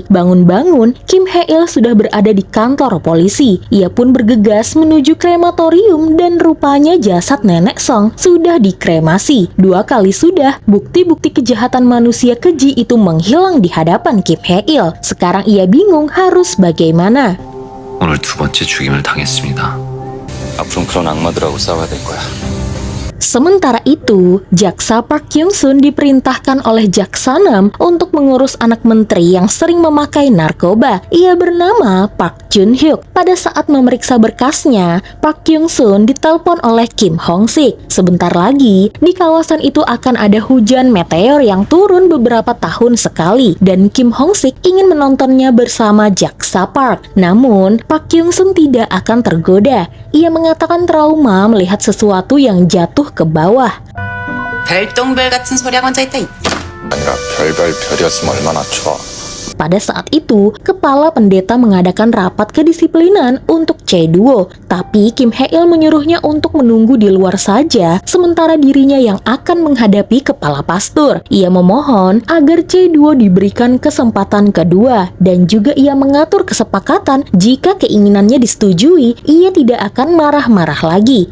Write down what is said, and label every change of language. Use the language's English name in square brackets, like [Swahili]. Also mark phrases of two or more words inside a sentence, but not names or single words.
[Indonesian] Bangun-bangun, Kim Hae-il sudah berada di kantor polisi. Ia pun bergegas menuju krematorium dan rupanya jasad nenek Song sudah dikremasi. 2 kali sudah, bukti-bukti kejahatan manusia keji itu menghilang di hadapan Kim Hae-il. Sekarang ia bingung harus bagaimana. [Korean] 오늘 두 번째 죽임을 당했습니다. 앞으로는 그런 악마들하고 싸워야 될 거야. [Indonesian] Sementara itu, jaksa Park Kyung-sun diperintahkan oleh Jaksa Nam untuk mengurus anak menteri yang sering memakai narkoba. Ia bernama Park Jun-hyuk. Pada saat memeriksa berkasnya, Park Kyung-sun ditelepon oleh Kim Hong-sik. Sebentar lagi, di kawasan itu akan ada hujan meteor yang turun beberapa tahun sekali, dan Kim Hong-sik ingin menontonnya bersama Jaksa Park. Namun, Park Kyung-sun tidak akan tergoda. Ia mengatakan trauma melihat sesuatu yang jatuh ke bawah. [Korean] 별똥별 같은 소리하고 앉아있다. 아니라 별별 별이었으면 얼마나 좋아. [Indonesian] Pada saat itu, kepala pendeta mengadakan rapat kedisiplinan untuk Chae-duo. Tapi Kim Hae-il menyuruhnya untuk menunggu di luar saja, sementara dirinya yang akan menghadapi kepala pastor. Ia memohon agar Chae-duo diberikan kesempatan kedua, dan juga ia mengatur kesepakatan jika keinginannya disetujui, ia tidak akan marah-marah lagi.